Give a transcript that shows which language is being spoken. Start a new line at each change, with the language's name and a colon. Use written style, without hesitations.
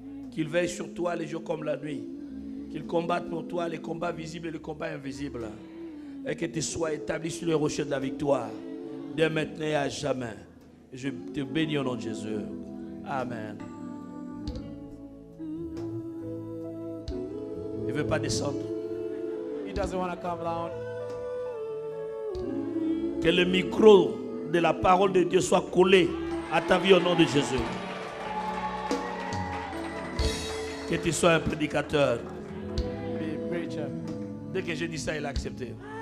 French: Qu'il veille sur toi les jours comme la nuit. Qu'il combatte pour toi les combats visibles et les combats invisibles. Et que tu sois établi sur le rocher de la victoire. Dès maintenant et à jamais. Je te bénis au nom de Jésus. Amen. Il ne veut pas descendre.
English: He doesn't want to come down.
French: Que le micro de la parole de Dieu soit collé à ta vie au nom de Jésus. Que tu sois un prédicateur.
English: Be a preacher.
French: Dès que j'ai dit ça, il a accepté.